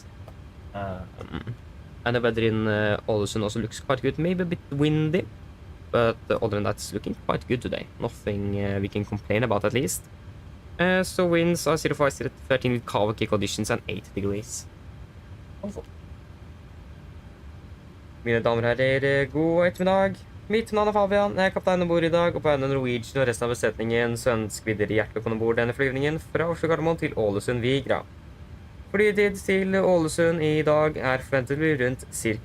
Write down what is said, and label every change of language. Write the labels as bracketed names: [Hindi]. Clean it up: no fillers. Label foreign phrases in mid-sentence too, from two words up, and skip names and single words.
[English] And the weather in Ålesund also looks quite good, maybe a bit windy, but other than that, it's looking quite good today. Nothing we can complain about at least. So winds are 05 to 13 with Kawaki conditions and 8 degrees. Wonderful. [Norwegian] Mine damer og herrer, god ettermiddag. Mitt navn er Fabian, jeg er kaptein ombord i dag, og på vegne av Norwegian og resten av besetningen så ønsker vi dere hjertelig velkommen ombord denne flyvningen fra Oslo Gardermoen til Ålesund Vigra. Flytid til Ålesund i dag er forventet å bli rundt ca.